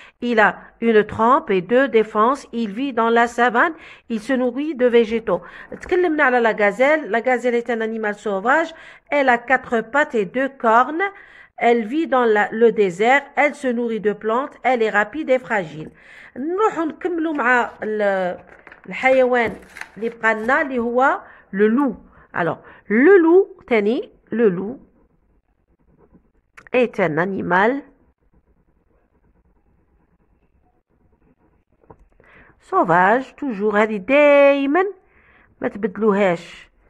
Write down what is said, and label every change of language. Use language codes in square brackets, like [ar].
[fr] Il a une trempe et deux défenses. Il vit dans la savane. Il se nourrit de végétaux. [ar] تكلمنا على [fr] la gazelle. La gazelle est un animal sauvage. Elle a 4 pattes et 2 cornes. Elle vit dans le désert. Elle se nourrit de plantes. Elle est rapide et fragile. [ar] نروحوا نكملوا مع الحيوان اللي بقى لنا اللي هو [fr] le loup. Alors, le loup, تاني, le loup est un animal sauvage, toujours [ar] هذه دايما ما تبدلوهاش.